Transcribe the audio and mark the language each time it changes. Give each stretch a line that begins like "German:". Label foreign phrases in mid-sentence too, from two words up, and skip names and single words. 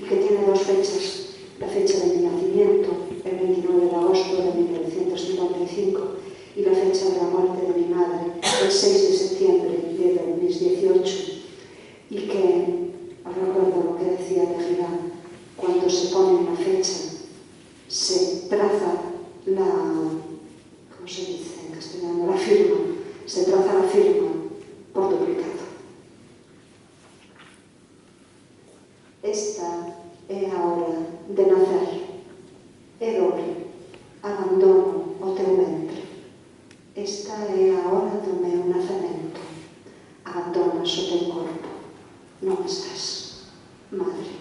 Spanish: que tiene dos fechas: la fecha de mi nacimiento, el 29 de agosto de 1955, y la fecha de la muerte de mi madre, el 6 de septiembre de 2018, y que os recuerdo lo que decía Derrida: cuando se pone una fecha, se traza la, ¿cómo se dice en castellano? La firma, se traza la firma por duplicado.
Galician: Esta é a hora de nacer, é dobre, abandono o teu ventre. Esta é a hora do meu nacemento, abandonas o teu corpo, non estás, madre.